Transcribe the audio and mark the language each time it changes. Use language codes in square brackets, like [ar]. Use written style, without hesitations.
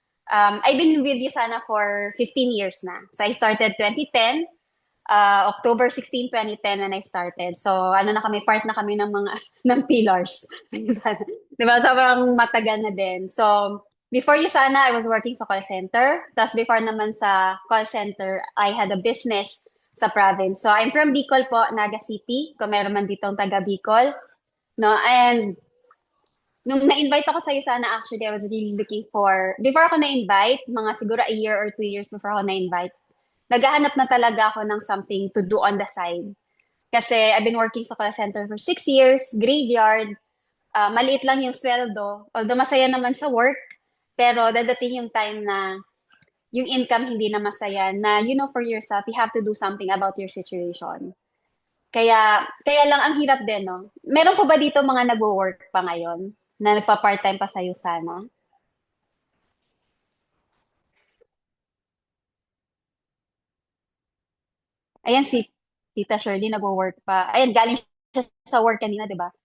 [en] I've been with you sana for 15 years na. So I started 2010, October 16, 2010 when I started. [tl] So ano na kami, part na kami ng mga ng pillars. Diba? Sobrang matagal na din. [en] So before Usana, I was working [tl] sa call center. [en] Tapos before naman sa call center, I had a business [tl] sa province. [en] So I'm from Bicol po, Naga City. [tl] Kung meron man ditong taga Bicol. [en] No? And nung na-invite ako sa Usana, actually, I was really looking [tl] before ako na-invite, [en] mga siguro a year or 2 years before ako na-invite, naghahanap na talaga ako ng something to do on the side. Kasi I've been working sa call center for 6 years, graveyard, [tl] maliit lang yung sweldo. [en] Although [tl] masaya naman sa work, pero dadating yung time na yung income hindi na masaya, [en] na you know for yourself, you have to do something about your situation. [tl] Kaya lang ang hirap din, no? Meron po ba dito mga nagwo-work pa ngayon na nagpa-part-time pa sa'yo sana? Ayan si Tita Shirley nagwo-work pa. Ayan, galing siya sa work kanina, 'di ba?